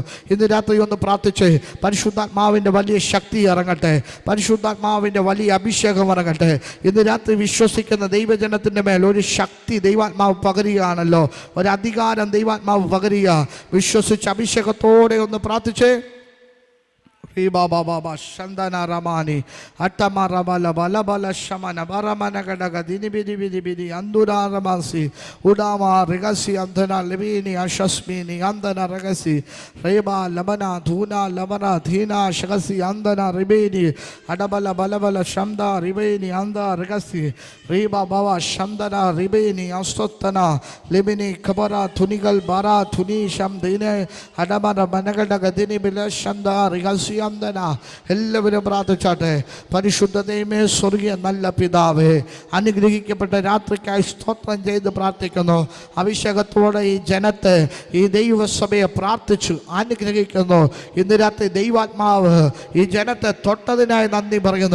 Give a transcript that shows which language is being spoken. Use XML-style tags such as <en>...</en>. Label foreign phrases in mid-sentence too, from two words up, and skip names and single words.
<ml>ഇന്ന് രാത്രി ഒന്ന് പ്രാർത്ഥിച്ച് പരിശുദ്ധാത്മാവിൻ്റെ വലിയ ശക്തി ഇറങ്ങട്ടെ. പരിശുദ്ധാത്മാവിൻ്റെ വലിയ അഭിഷേകം ഇറങ്ങട്ടെ. ഇന്ന് രാത്രി വിശ്വസിക്കുന്ന ദൈവജനത്തിൻ്റെ മേൽ ഒരു ശക്തി ദൈവാത്മാവ് പകരുകയാണല്ലോ, ഒരു അധികാരം ദൈവാത്മാവ് പകരുക. വിശ്വസിച്ച് അഭിഷേകത്തോടെ ഒന്ന് പ്രാർത്ഥിച്ചേ. Baba Shandana Ramani Atama Rabala Balabala Shamana Baramana Gadaga Dini Bidi Bidi Bidi Andura Ramasi Udama Regasi Andana Levini Ashasmini Andana Regasi Reba Labana Tuna Labana Thina Shagasi Andana Ribeni Adabala Balabala Shamda Ribeni Anda Regasi Reba Baba Shandana Ribeni Astotana Libini Kabara Tunigal Bara Tuni Shamdine Adabana Banagadaga Dini Bila Shanda Regasi എല്ലാവരും പ്രാർത്ഥിച്ചാട്ടെ. പരിശുദ്ധ ദൈവമേ, സ്വർഗീയ നല്ല പിതാവേ, അനുഗ്രഹിക്കപ്പെട്ട രാത്രിക്കായി സ്തോത്രം ചെയ്ത് പ്രാർത്ഥിക്കുന്നു. അഭിഷേകത്തോടെ ഈ ജനത്തെ, ഈ ദൈവസഭയെ പ്രാർത്ഥിച്ചു അനുഗ്രഹിക്കുന്നു. ഇന്ന് രാത്രി ദൈവാത്മാവ് ഈ ജനത്തെ തൊട്ടതിനായി നന്ദി പറയുന്നു.</ml>